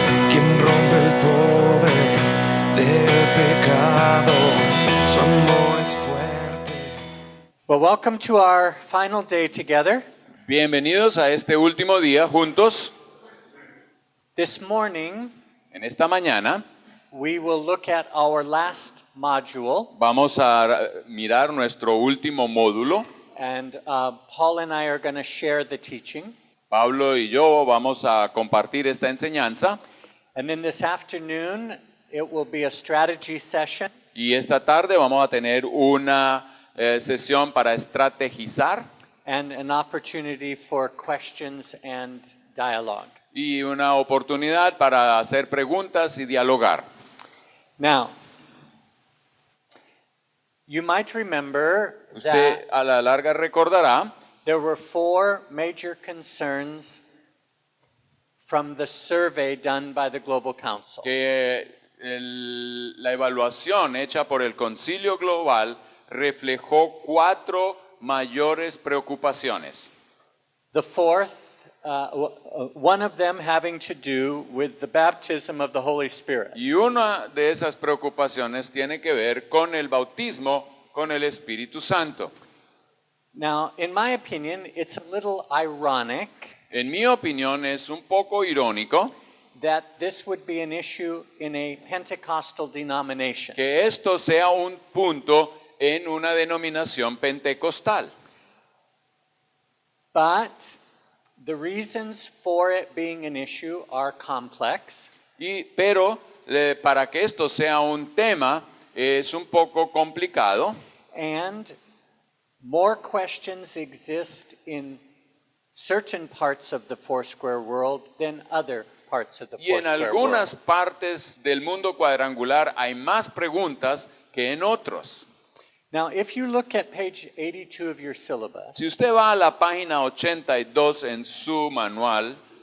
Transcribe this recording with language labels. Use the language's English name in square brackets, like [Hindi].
[Spanish] Quien rompe el poder del pecado, su amor es fuerte. [English] Well, welcome to our final day together. [Spanish] Bienvenidos a este último día juntos. [English] This morning, [Spanish] En esta mañana [English] we will look at our last module, [Spanish] vamos a mirar nuestro último módulo. [English] and Paul and I are going to share the teaching. [Spanish] Pablo y yo vamos a compartir esta enseñanza [English] And then this afternoon, it will be a strategy session, [Spanish] y esta tarde vamos a tener una sesión para estrategizar [English] and an opportunity for questions and dialogue. [Spanish] y una oportunidad para hacer preguntas y dialogar. [English] Now, you might remember [Spanish] Usted [English] that [Spanish] a la larga recordará [English] there were 4 major concerns from the survey done by the Global Council. [Spanish] que la evaluación hecha por el Concilio Global reflejó 4 mayores preocupaciones. [English] The fourth, one of them having to do with the baptism of the Holy Spirit. [Spanish] Y una de esas preocupaciones tiene que ver con el bautismo con el Espíritu Santo. [English] Now, in my opinion, it's a little ironic [Spanish] En mi opinión es un poco irónico [English] that this would be an issue in a Pentecostal denomination. [Spanish] que esto sea un punto en una denominación pentecostal. [English] But the reasons for it being an issue are complex, [Spanish] Pero para que esto sea un tema es un poco complicado [English] and more questions exist in certain parts of the Foursquare world than other parts of the [Spanish] y en [English] Foursquare [Spanish] algunas [English] world. [Spanish] partes del mundo cuadrangular hay más preguntas que en otros. [English] Now, if you look at page 82 of your syllabus, [Spanish] Si usted va a la página 82 en su manual,